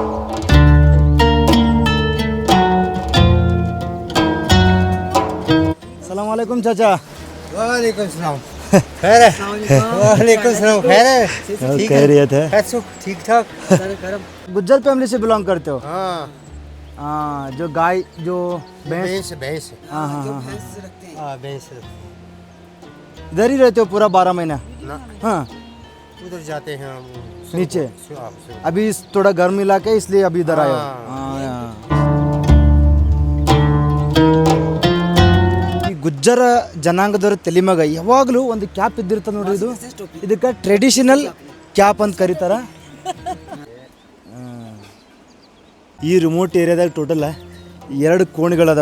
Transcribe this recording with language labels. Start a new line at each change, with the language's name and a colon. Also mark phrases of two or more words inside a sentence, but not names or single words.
Hindi: सलाम वालेकुम चाचा. वालेकुम सलाम। खैर है? वालेकुम सलाम। खैर है? ठीक है? खैरियत है? खैर सुख ठीक ठाक। गुज्जर फैमिली से बिलोंग करते हो? हाँ हाँ, जो गाय जो भैंस. भैंस भैंस। हाँ हाँ हाँ हाँ. हाँ भैंस। इधर ही रहते हो पूरा 12 महीना? ना हाँ. उधर जाते हैं हम नीचे? आप से। अभी थोड़ा गर्म इलाका है इसलिए अभी इधर आए हो. हाँ.
Kannada: ಈ ಗುಜ್ಜರ ಜನಾಂಗದವ್ರ ತಲೆ ಮ್ಯಾಗ ಯಾವಾಗಲೂ ಒಂದು ಕ್ಯಾಪ್ ಇದ್ದಿರ್ತದೆ ನೋಡ್ರಿ. ಇದು ಇದಕ್ಕೆ ಟ್ರೆಡಿಷನಲ್ ಕ್ಯಾಪ್ ಅಂತ ಕರೀತಾರ. ಈ ರಿಮೋಟ್ ಏರಿಯಾದಾಗ ಟೋಟಲ್ 2 ಕೋಣೆಗಳದಾವ.